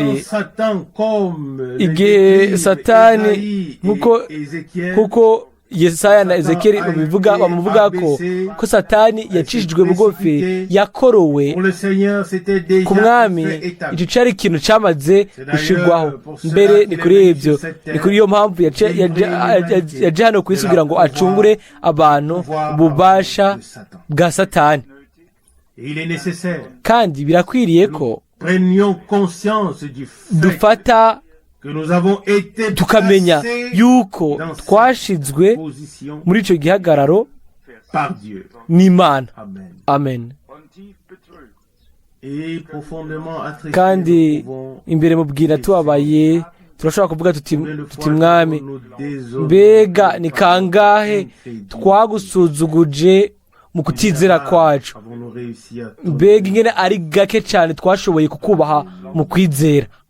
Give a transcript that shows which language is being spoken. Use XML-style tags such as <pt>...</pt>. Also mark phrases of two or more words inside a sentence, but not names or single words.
<fr>quand Satan, comme</fr> <rw>igihe Satani nk'uko kuko Yesaya na Ezekiyeli bamuvuga ko Satani yacishijwe bugufi, yakorowe ku mwami. Icyo cyari ikintu cyamaze gushirwaho mbere. Ni kuri ibyo, ni kuri iyo mpamvu yaje hano ku isi kugira ngo acungure abantu ububasha bwa Satani. Kandi birakwiriye ko dufata tukamenya yuko twashizwe muri icyo gihagararo n'Imana. Amen.</rw> <rn>Kandi imbere mu bwira tubabaye, turashobora kuvuga tuti mwami, mbega ni kangahe twagusuzuguje mu kutizera kwacu, mbega ingene ari gake cyane twashoboye kukubaha mu kwizera.</rn>